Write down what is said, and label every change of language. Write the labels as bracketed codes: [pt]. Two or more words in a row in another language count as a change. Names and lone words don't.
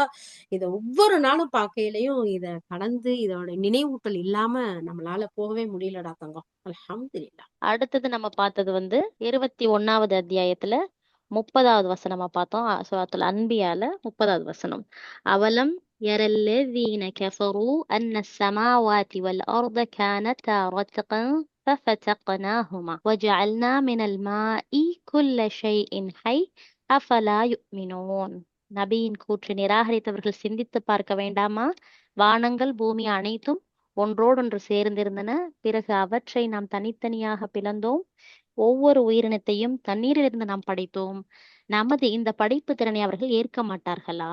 [ta] இத ஒவ்வொரு நாளும் பார்க்கையிலையும் இத கடந்து இதோட நினைவூட்டல் இல்லாம நம்மளால போகவே முடியலடா தங்கம். அல்ஹம்துலில்லாஹ். அடுத்தது நம்ம பார்த்தது 21வது அத்தியாயத்துல 30வது வசனமா பார்த்தோம். சூரத்துல் அன்பியால 30வது வசனம். [ar] أولم ير الذين كفروا أن السماوات والأرض كانتا رتقا ففتقناهما وجعلنا من الماء كل شيء حي أفلا يؤمنون. [ta] நபியின் கூற்று நிராகரித்தவர்கள் சிந்தித்து பார்க்க வேண்டாமா? வானங்கள் பூமி அனைத்தும் ஒன்றோடொன்று சேர்ந்திருந்தன. பிறகு அவற்றை நாம் தனித்தனியாக பிளந்தோம். ஒவ்வொரு உயிரினத்தையும் தண்ணீரிலிருந்து நாம் படைத்தோம். நமது இந்த படைப்பு திறனை அவர்கள் ஏற்க மாட்டார்களா?